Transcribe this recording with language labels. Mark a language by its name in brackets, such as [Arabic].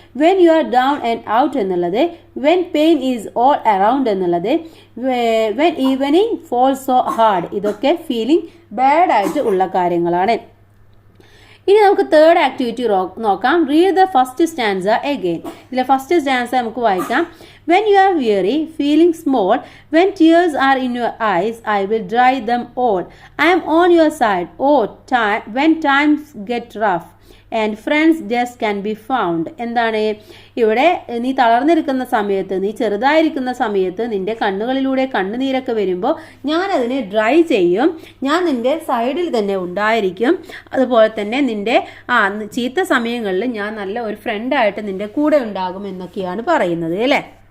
[English] when you are down and out [Malayalam] എന്നുള്ളത്. [English] When pain is all around എന്നുള്ളത്. When evening fall so hard, [Malayalam] ഇതൊക്കെ feeling bad ആയിട്ട് ഉള്ള കാര്യങ്ങളാണ്. ഇനി നമുക്ക് തേർഡ് ആക്ടിവിറ്റി നോക്കാം. [English] Read the first stanza again. [Malayalam] ഇതിലെ ഫസ്റ്റ് സ്റ്റാൻസ നമുക്ക് വായിക്കാം. [English] When you are weary, feeling small, when tears are in your eyes, I will dry them all. I am on your side. Oh, when times get rough and friends just can be found. [Malayalam] എന്താണ് ഇവിടെ, നീ തളർന്നിരിക്കുന്ന സമയത്ത്, നീ ചെറുതായിരിക്കുന്ന സമയത്ത്, നിന്റെ കണ്ണുകളിലൂടെ കണ്ണുനീരൊക്കെ വരുമ്പോൾ ഞാൻ അതിനെ ഡ്രൈ ചെയ്യും. ഞാൻ നിന്റെ സൈഡിൽ തന്നെ ഉണ്ടായിരിക്കും. അതുപോലെ തന്നെ നിന്റെ ചീത്ത സമയങ്ങളിൽ ഞാൻ നല്ല ഒരു ഫ്രണ്ടായിട്ട് നിന്റെ കൂടെ ഉണ്ടാകും എന്നൊക്കെയാണ് പറയുന്നത് അല്ലേ.